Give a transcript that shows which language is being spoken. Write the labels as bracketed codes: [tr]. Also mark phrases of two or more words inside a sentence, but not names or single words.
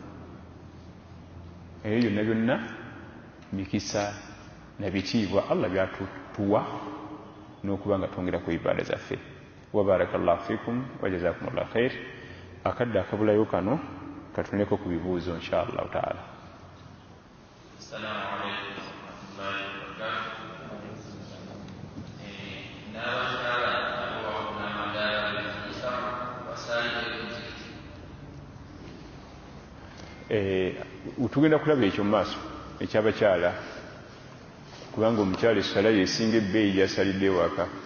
[lg] eyo byonna byonna mikisa na bitiibwa allah byatutuwa n'okuba nga twongera ku ibaada zaffe [ar] وبارك الله فيكم وجزاكم الله خير [lg] akadde akabulayo kano katuneko ku bibuuzo [ar] إن شاء الله تعالى. السلام عليكم ورحمة الله وبركاته. [lg] N'abakyala nabo bafuna amadaala b'ekitiisa basaalire ku muzikiti. Tugenda kulaba ekyo mu maaso ekyabakyala kubanga omukyala essala yesinga ebbeeyi yasalidde ewaka.